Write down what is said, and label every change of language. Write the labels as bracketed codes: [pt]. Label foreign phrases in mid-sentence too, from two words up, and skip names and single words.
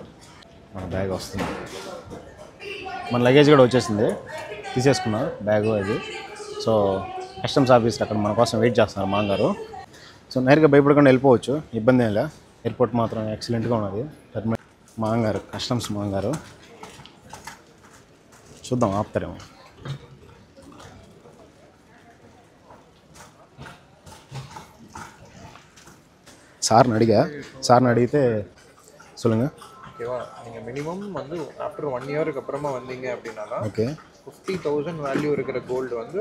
[te] మన బ్యాగ్ వస్తుంది, మన లగేజ్ కూడా వచ్చేసింది, తీసేసుకున్నా బ్యాగు అది. సో [en] customs office [te] అక్కడ మన కోసం వెయిట్ చేస్తున్నారు మాంగారు. సో నేరుగా భయపడకుండా వెళ్ళిపోవచ్చు, ఇబ్బంది ఏం లే. ఎయిర్పోర్ట్ మాత్రం ఎక్సలెంట్గా ఉన్నది. మాంగారు, కస్టమ్స్ మాంగారు. చూద్దాం ఆపుతారేమో. [ta] சார்னு அடிகிతే சொல்லுங்க. ஓகேவா, நீங்கள் மினிமம் வந்து [en] after 1 year [ta] அப்புறமா வந்தீங்க அப்படின்னா ஓகே 50,000 வேல்யூ இருக்கிற கோல்டு வந்து